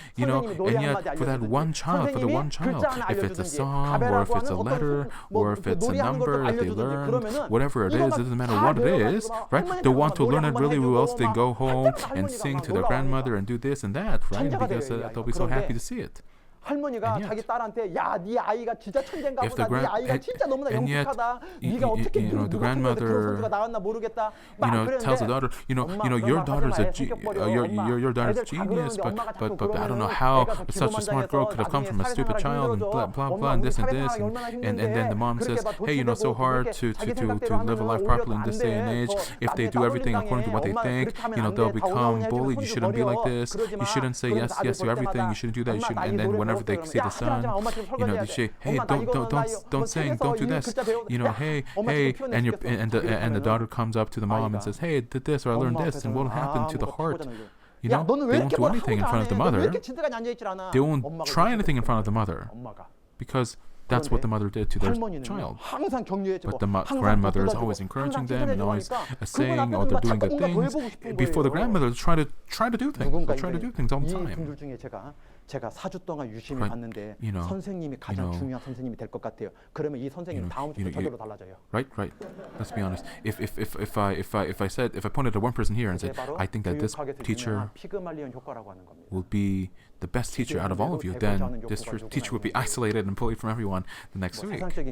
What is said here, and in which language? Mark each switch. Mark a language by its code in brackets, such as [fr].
[en] And yet for that one child, if it's a song, or if it's a letter, or if it's a number that they learn, whatever it is, it doesn't matter what it is, right? They want to learn it really well, so they go home and sing to their grandmother and do this and that, right? Because they'll be so happy to see it. [ko] 할머니가 자기 딸한테 네 아이가 진짜 천재인가 보다. 네 아이가 진짜 너무나 영특하다. 네가 어떻게 누가 교수가 나왔나 모르겠다. [en] tells the daughter, your daughter's your daughter's genius, but I don't know how such a smart girl could have come from a stupid child, and blah blah blah, and this, and then the mom says, hey, so hard to live a life properly in this day and age. If they do everything according to what they think, they'll become bullied. You shouldn't be like this. You shouldn't say yes to everything. You shouldn't do that. You should, and then whenever they see the son, they say, hey, don't sing, don't do this, hey, and the daughter comes up to the mom and says, hey, I did this, or I learned this, and what will happen to the heart? They won't do anything in front of the mother. They won't try anything in front of the mother, because that's what the mother did to their child. But the grandmother is always encouraging them and always saying, oh, they're doing good things. Before the grandmother, try to do things. They try to do things all the time. [ko] 제가 4주 동안 유심히 봤는데 선생님이 가장 중요한 선생님이 될 것 같아요. 그러면 이 선생님은 다음 주부터 저절로 달라져요. [en] Right. Let's be honest. If I pointed at one person here and said, I think that this teacher will be the best teacher out of all of you, then this teacher would be isolated and bullied from everyone the next week.